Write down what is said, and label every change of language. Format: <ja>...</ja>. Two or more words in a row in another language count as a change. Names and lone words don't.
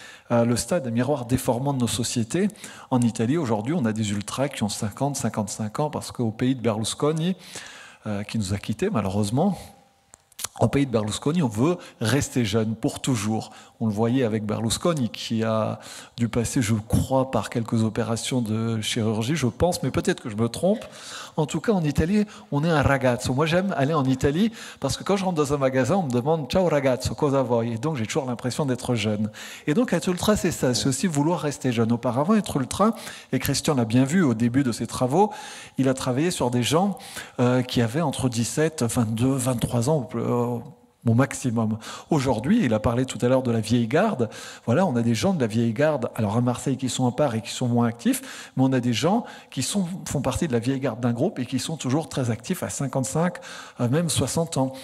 <fr>le stade, un miroir déformant de nos sociétés. En Italie, aujourd'hui, on a des ultras qui ont 50, 55 ans, parce qu'au pays de Berlusconi, qui nous a quittés malheureusement, au pays de Berlusconi, on veut rester jeune pour toujours. On le voyait avec Berlusconi, qui a dû passer, je crois, par quelques opérations de chirurgie, je pense, mais peut-être que je me trompe. En tout cas, en Italie, on est un ragazzo. Moi, j'aime aller en Italie parce que quand je rentre dans un magasin, on me demande «</fr> <it>Ciao ragazzo, cosa vuoi ?»</it> <fr>Et donc, j'ai toujours l'impression d'être jeune. Et donc, être ultra, c'est ça, c'est aussi vouloir rester jeune. Auparavant, être ultra, et Christian l'a bien vu au début de ses travaux, il a travaillé sur des gens qui avaient entre 17, 22, 23 ans au maximum. Aujourd'hui, il a parlé tout à l'heure de la vieille garde. Voilà, on a des gens de la vieille garde, alors à Marseille qui sont à part et qui sont moins actifs, mais on a des gens qui font partie de la vieille garde d'un groupe et qui sont toujours très actifs à 55, même 60 ans.</fr>